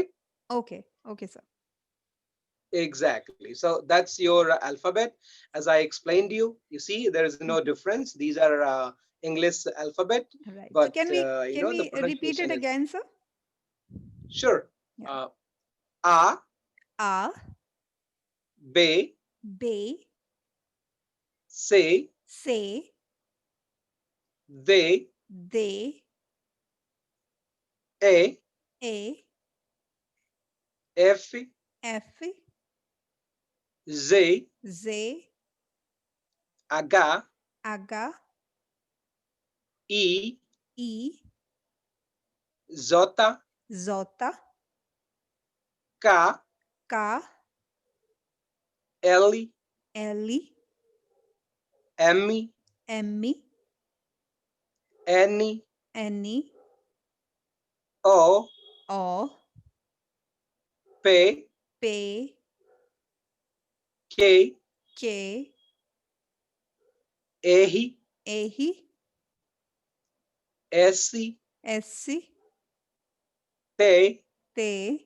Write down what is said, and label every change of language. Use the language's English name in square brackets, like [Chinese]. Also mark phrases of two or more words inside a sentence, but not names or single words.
[English] Okay. Okay, sir. Exactly. So that's your alphabet. As I explained you see there is no Mhm. difference. These are English alphabet, Right. So but can the we repeat it pronunciation is again, sir? sure. Yeah. Uh, A, A, B, B, C, C, D, D, A, A, F, F, Z, Z, H, Aga, E, E, J, Zota, K, K, L, L, M, M, N, N, O, O, P, P, K, K, A, A, S, S, T, T,